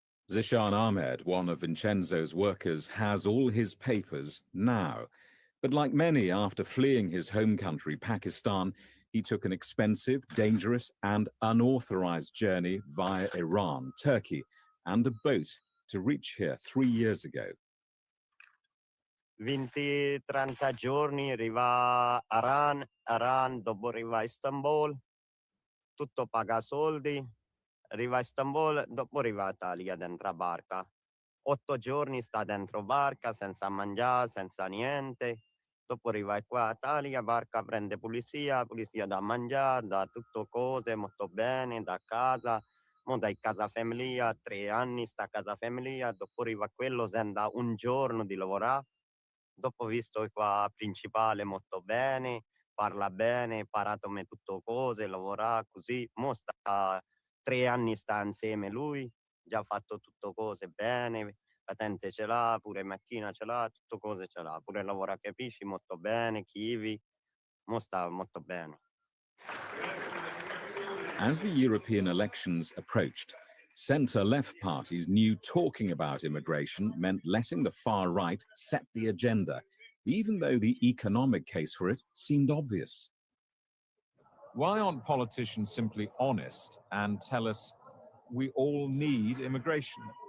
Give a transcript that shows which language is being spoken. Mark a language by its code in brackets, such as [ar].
[en] Zishan Ahmed, one of Vincenzo's workers, has all his papers now. But like many, after fleeing his home country, Pakistan, he took an expensive, dangerous, and unauthorized journey via Iran, Turkey, and a boat to reach here 3 years ago. [it] 20-30 giorni, arriva a Iran, dopo arriva a Istanbul, tutto paga soldi, arriva a Istanbul, dopo arriva a Italia dentro la barca. 8 giorni sta dentro barca, senza mangiare, senza niente. Dopo arriva qua a Italia, barca prende pulizia da mangiare, da tutto cose, molto bene, da casa. Mo dai casa famiglia, 3 anni sta a casa famiglia, dopo arriva quello, senda un giorno di lavorare. Dopo visto qua principale molto bene, parla bene, imparato me tutto cose, lavora così. Mo sta 3 anni sta insieme lui, già fatto tutto cose bene, patente ce l'ha, pure macchina ce l'ha, tutto cose ce l'ha, pure lavora capisci molto bene, chivi, mo sta molto bene. [en] As the European elections approached, centre-left parties knew talking about immigration meant letting the far right set the agenda, even though the economic case for it seemed obvious. Why aren't politicians simply honest and tell us we all need immigration?